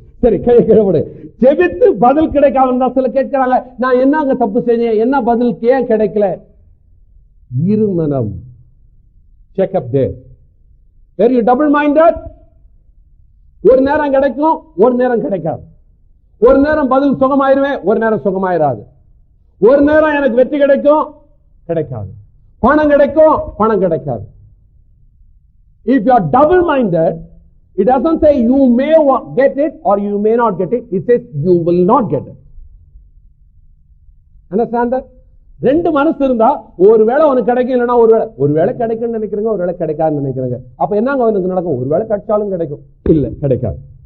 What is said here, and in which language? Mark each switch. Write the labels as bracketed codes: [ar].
[ta] சரி, கிழப்பட ஜெபித்து பதில் கிடைக்காம சில கேட்கிறாங்க, நான் என்னங்க தப்பு செஞ்சேன், என்ன பதில் ஏன் கிடைக்கல? இருமனம். [en] Check up there. Where you double minded, [ta] ஒரு நேரம் கிடைக்கும், ஒரு நேரம் கிடைக்காது. ஒரு நேரம் பதில் சுகமாயிருவேன், ஒரு நேரம் சுகமாயிராது. ஒரு நேரம் எனக்கு வெற்றி கிடைக்கும், கிடைக்காது. பணம் கிடைக்கும், பணம் கிடைக்காது. [en] If you are double-minded, it doesn't say you may get it or you may not get it. It says you will not get it. Understand that? [ta] ரெண்டு மனசு இருந்தா ஒருவேளை உனக்கு கிடைக்கும், இல்லைன்னா ஒருவேளை கிடைக்கும்னு நினைக்கிறீங்க, ஒருவேளை கிடைக்காதுன்னு நினைக்கிறீங்க. அப்ப என்னங்க அவனுக்கு நடக்கும்? ஒருவேளை கிடைச்சாலும் கிடைக்கும், இல்ல கிடைக்காது.